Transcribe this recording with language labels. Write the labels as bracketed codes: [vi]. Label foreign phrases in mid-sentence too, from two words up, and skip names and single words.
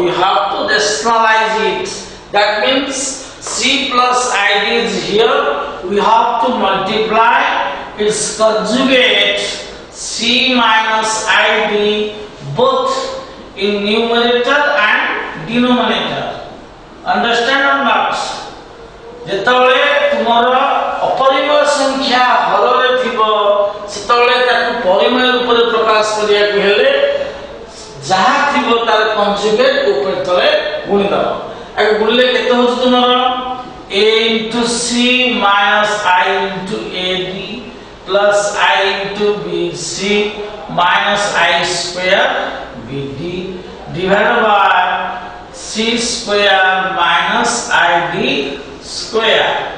[en] We have to rationalize it. That means C plus ID is here. We have to multiply its conjugate C minus ID both in numerator and denominator. Understand or not? [or] ଯେତେବେଳେ ତୁମର ଅପରିମେୟ ସଂଖ୍ୟା ହରରେ ଥିବ ସେତେବେଳେ ତାକୁ ପରିମେୟ ରୂପରେ ପ୍ରକାଶ କରିବାକୁ ହେଲେ ଯାହା ଥିବ ତାର କଞ୍ଜୁଗେଟ ଉପରେ ତଳେ ଗୁଣିଦେବ। ଆଗ ଗୁଣିଲେ କେତେ ହେଉଛି ତୁମର [en] A into C minus I into AD plus I into BC minus I square BD divided by C square minus ID square.